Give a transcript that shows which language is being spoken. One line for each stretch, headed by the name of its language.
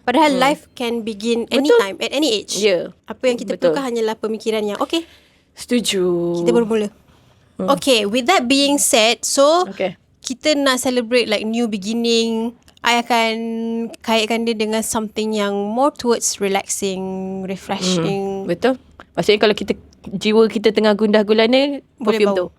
English: Padahal life can begin anytime, at any age.
Malay: Apa yang kita perlukan hanyalah pemikiran yang okay, setuju. kita bermula.
English: Okay, with that being said, so
Malay: kita nak
English: celebrate like new beginning.
Malay: I akan kaitkan dia dengan something yang
English: more towards relaxing, refreshing.
Malay: Betul. Maksudnya kalau jiwa kita tengah gundah gulana, perfume tu.